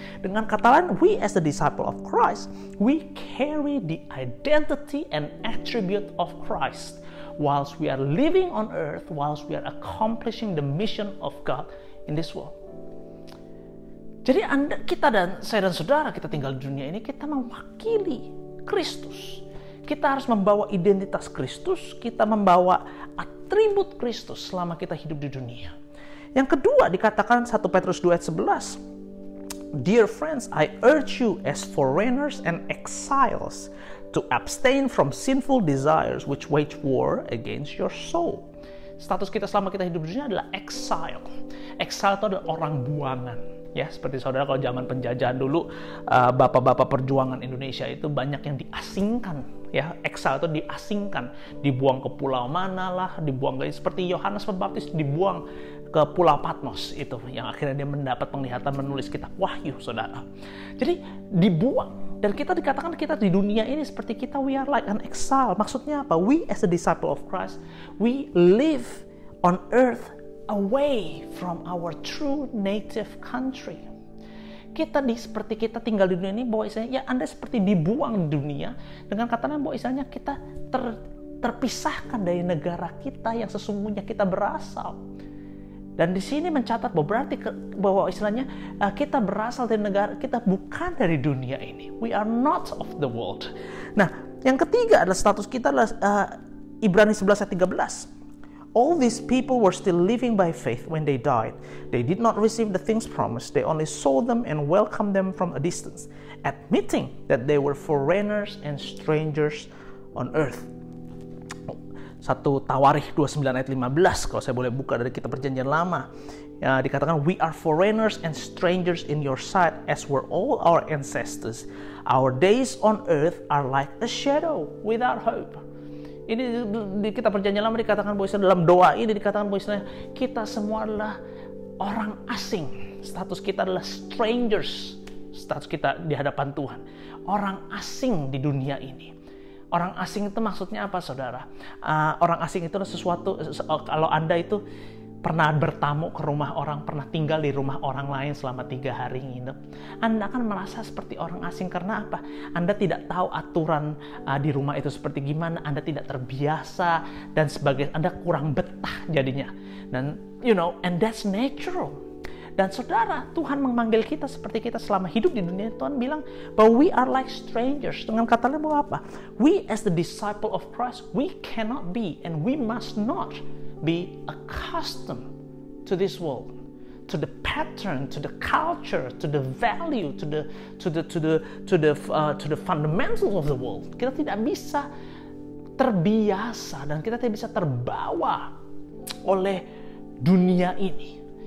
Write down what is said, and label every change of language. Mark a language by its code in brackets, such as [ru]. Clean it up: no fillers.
[id] Dengan kata lain, [en] we as the disciple of Christ, we carry the identity and attribute of Christ whilst we are living on earth, whilst we are accomplishing the mission of God in this world. [id] Jadi kita dan saya dan saudara, kita tinggal di dunia ini, kita mewakili Kristus. Kita harus membawa identitas Kristus, kita membawa atribut Kristus selama kita hidup di dunia. Yang kedua dikatakan 1 Petrus 2 ayat 11. [en] Dear friends, I urge you as foreigners and exiles to abstain from sinful desires which wage war against your soul. [id] Status kita selama kita hidup di dunia adalah exile. Exile itu adalah orang buangan. Ya, seperti saudara kalau zaman penjajahan dulu, bapak-bapak perjuangan Indonesia itu banyak yang diasingkan. Ya, exile itu diasingkan, dibuang ke pulau mana lah, dibuang ke, seperti Yohanes Pembaptis dibuang ke Pulau Patmos itu, yang akhirnya dia mendapat penglihatan menulis kitab Wahyu, saudara. Jadi dibuang, dan kita dikatakan kita di dunia ini seperti kita, [en] we are like an exile. [id] Maksudnya apa? [en] We as a disciple of Christ, we live on earth away from our true native country. [id] Seperti kita tinggal di dunia ini, bahwa istilahnya ya Anda seperti dibuang di dunia, dengan katanya bahwa istilahnya kita terpisahkan dari negara kita yang sesungguhnya kita berasal. Dan di sini mencatat bahwa berarti bahwa istilahnya kita berasal dari negara, kita bukan dari dunia ini. [en] We are not of the world. [id] Nah, yang ketiga adalah status kita adalah Ibrani 11 ayat 13. [en] All these people were still living by faith when they died. They did not receive the things promised. They only saw them and welcomed them from a distance, admitting that they were foreigners and strangers on earth. [id] 1 Tawarikh 29 ayat 15, kalau saya boleh buka dari kitab Perjanjian Lama. Ya, dikatakan, [en] we are foreigners and strangers in your sight as were all our ancestors. Our days on earth are like a shadow without hope. [id] Ini di kitab Perjanjian Lama dikatakan bahwa dalam doa ini dikatakan bahwa kita semua adalah orang asing. Status kita adalah strangers. Status kita di hadapan Tuhan. Orang asing di dunia ini. Orang asing itu maksudnya apa, saudara? Orang asing itu adalah sesuatu, kalau Anda itu pernah bertamu ke rumah orang, pernah tinggal di rumah orang lain selama 3 hari nginep, Anda akan merasa seperti orang asing. Karena apa? Anda tidak tahu aturan di rumah itu seperti gimana, Anda tidak terbiasa dan sebagainya, Anda kurang betah jadinya. Dan [en] and that's natural. [id] Dan saudara, Tuhan memanggil kita seperti kita selama hidup di dunia. Tuhan bilang bahwa [en] we are like strangers. [id] Dengan kata lain bahwa apa? [en] We as the disciple of Christ, we cannot be and we must not be accustomed to this world, to the pattern, to the culture, to the value, to the fundamentals of the world. [id] Kita tidak bisa terbiasa dan kita tidak bisa terbawa oleh dunia ini.